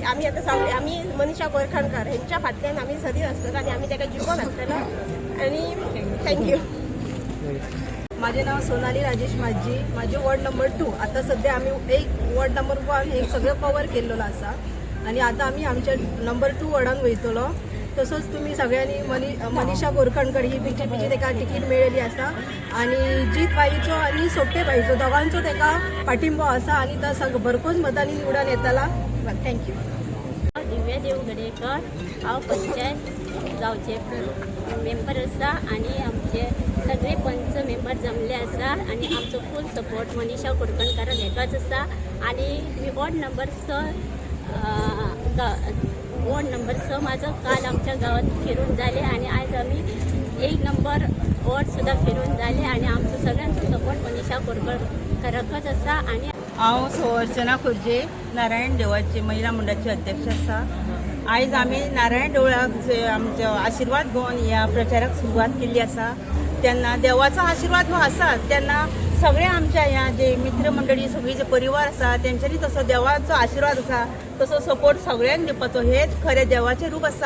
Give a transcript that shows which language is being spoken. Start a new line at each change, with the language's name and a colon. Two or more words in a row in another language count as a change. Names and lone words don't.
Marathi: आम्ही आता सगळे आम्ही मनीषा कोरखणकर ह्यांच्या फाटल्यान आम्ही सदीत असतो आणि आम्ही त्याला जिंकून घातलेलो आणि थँक्यू। माझे नाव सोनाली राजेश माझी, माझे वॉर्ड नंबर 2। आता सध्या आम्ही एक वॉर्ड नंबर 1 हे सगळं कवर केलेलं असा आणि आता आम्ही आमच्या नंबर 2 वॉर्डान वयतलो।
Konkani: तसंच तुम्ही सगळ्यांनी मनीषा कोरखणकर ही बीजेपीची तेका तिकीट मेळिल्ली असा आणि जीत बाईचो आणि सोपटे बाईचो दोगांचो तेका पाठिंबो असा आणि तो भरपूर मतांनी निवडून येताला। थँक्यू। दिव्या देवगडेकर हांव पंचायत गावचे मेंबर आसा आणि आमचे सगळे पंच मेंबर जमले आसा आणि आमचो
English: full support
Konkani: मनीषा कोरखणकर घेतलोच आसा।
Marathi: आणि मी वॉर्ड नंबर 6 माझं काल आमच्या गावात फिरून झाले आणि आज आम्ही 1 नंबर वॉर्ड सुद्धा फिरून झाले आणि आमचं सगळ्यांचं सपोर्ट मनीषा कोरखणकरच आसा। आणि
Konkani: हांव अर्चना खुर्जे नारायण देवाचे महिला मंडळाचे अध्यक्ष आसा। आज आम्ही नारायण देवळाक आमचो आशीर्वाद घेवन ह्या प्रचाराक सुरवात केली आसा। त्यांना देवाचा आशीर्वाद हो आसा तेन्ना सगळे आमच्या ह्या जे मित्र मंडळी सगळी जे परिवार आसा त्यांच्यानी तसो देवाचो आशीर्वाद आसा तसो सपोर्ट सगळ्यांक दिवपाचो हेच खरें देवाचें रूप आसा।